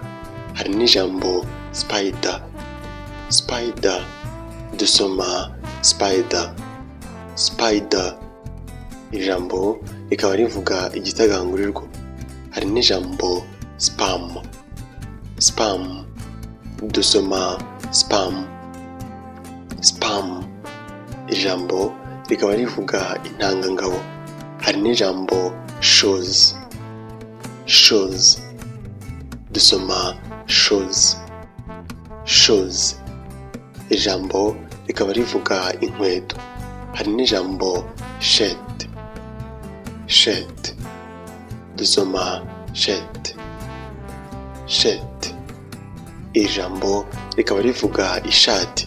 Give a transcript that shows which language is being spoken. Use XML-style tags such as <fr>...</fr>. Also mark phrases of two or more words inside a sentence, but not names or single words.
<rn>Hari n'ijambo</rn> <en>spider, spider,</en> <rn>dusoma</rn> <en>spider, spider,</en> <rn>ijambo rikaba rivuga igitagangurirwa. Hari n'ijambo</rn> <en>spam, spam,</en> <rn>dusoma</rn> <en>spam, spam,</en> <rn>ijambo rikaba rivuga intangangabo. Hari n'ijambo</rn> <en>shoes, shoes,</en> <rn>dusoma</rn> <en>shoes, shoes,</en> <rn>ijambo rikaba rivuga inkweto. Hari n'ijambo</rn> <en>shirt, shirt,</en> <rn>dusoma</rn> <en>shirt, shirt,</en> <rn>ijambo rikaba rivuga ishati.</rn>